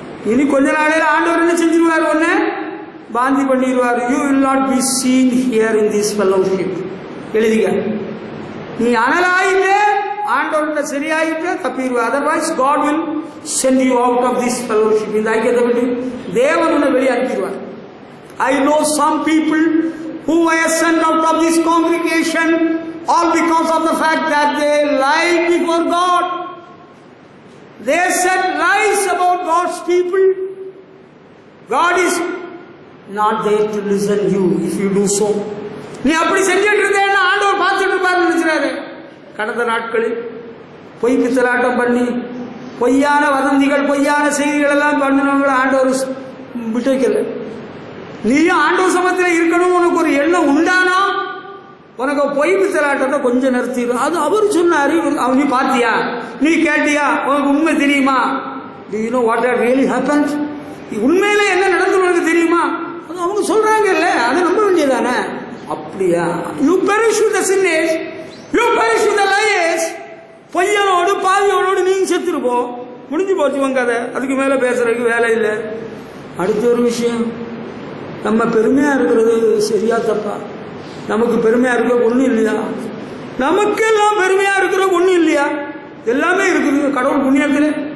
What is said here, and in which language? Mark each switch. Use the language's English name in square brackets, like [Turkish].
[Tamil] இனி கொஞ்ச நாளையில ஆண்டவர் என்ன செஞ்சிருவார்? ஒன்னு வாந்தி பண்ணிடுவார். [English] You will not be seen here in this fellowship. [Tamil] எழுதிக்க. நீ அனலாயிட்டு ஆண்டவர்கிட்ட சரியாயிட்டு தப்பிடுவா. [English] Otherwise God will send you out of this fellowship. [Tamil] இந்த ஐக்கியத்தை விட்டு தேவன் உன்னை வெளியே அனுப்பிடுவார். [English] I know some people who were sent out of this congregation all because of the fact that they lied before God. They said lies about God's people. God is not there to listen you if you do so. [Tamil] நீ அப்படி செஞ்சுட்டு இருந்தேன்னா ஆண்டவர் பார்த்துட்டு இருப்பாரு நினைச்சாரு. கடந்த நாட்களில் பொய் பித்தலாட்டம் பண்ணி பொய்யான வதந்திகள், பொய்யான செய்திகள் எல்லாம் பண்ணினவங்களை ஆண்டவர் விட்டு வைக்கல. நீயும் ஆண்டவர் சமத்தில் இருக்கணும் உனக்கு ஒரு எண்ணம் உண்டானா உனக்கு பொய் பித்தலாட்டத்தை கொஞ்சம் நிறுத்திடும். அது அவர் சொன்னாரு. நீ பார்த்தியா, நீ கேட்டியா, உனக்கு உண்மை தெரியுமா? [English] Do you know what had really happened? [Tamil] உண்மையில என்ன நடந்து உனக்கு தெரியுமா? அது அவங்க சொல்றாங்க இல்ல, அதை நம்ப வேண்டியதானே? அப்படியா? [English] You perish with the sinners, you perish with the liars. [Tamil] பொய்யனோடு பாவியோடு நீங்க செத்துருப்போம். முடிஞ்சு போச்சு உங்க கதை. அதுக்கு மேல பேசுறதுக்கு வேலை இல்லை. அடுத்த ஒரு விஷயம், நம்ம பெருமையாக இருக்கிறது சரியா தப்பா? நமக்கு பெருமையாக இருக்க ஒன்றும் இல்லையா? நமக்கெல்லாம் பெருமையாக இருக்கிற ஒன்றும் இல்லையா? எல்லாமே இருக்குது கடவுள் புண்ணியத்தில்.